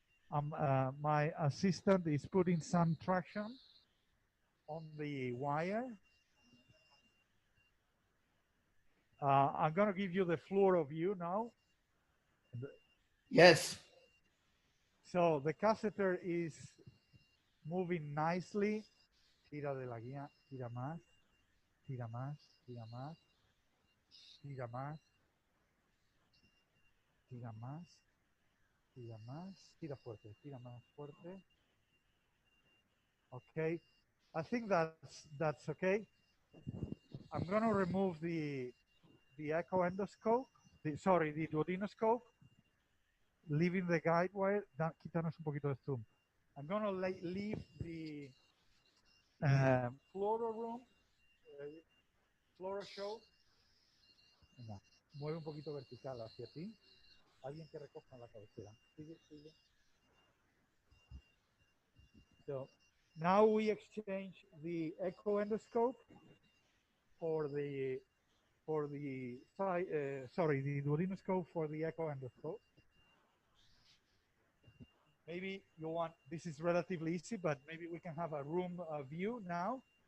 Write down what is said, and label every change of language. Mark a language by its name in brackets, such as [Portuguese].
[English] My assistant is putting some traction on the wire. I'm going to give you the fluoro view now. Yes. So the catheter is moving nicely. [Spanish] Tira de la guía, tira más, tira más, tira más, tira más, tira más, tira más, tira fuerte, tira más fuerte. [English] Okay, I think that's okay. I'm going to remove the echo endoscope, the duodenoscope, leaving the guide wire. [Spanish] Quítanos un poquito de zoom. [English] I'm going to leave the fluoro room, fluoro show. [Spanish] Venga, mueve un poquito vertical hacia ti. Alguien que recoja la cabecera. Sigue, sigue. [English] So now we exchange the echo endoscope for the duodenoscope for the echo endoscope. Maybe you want, this is relatively easy, but maybe we can have a room view now.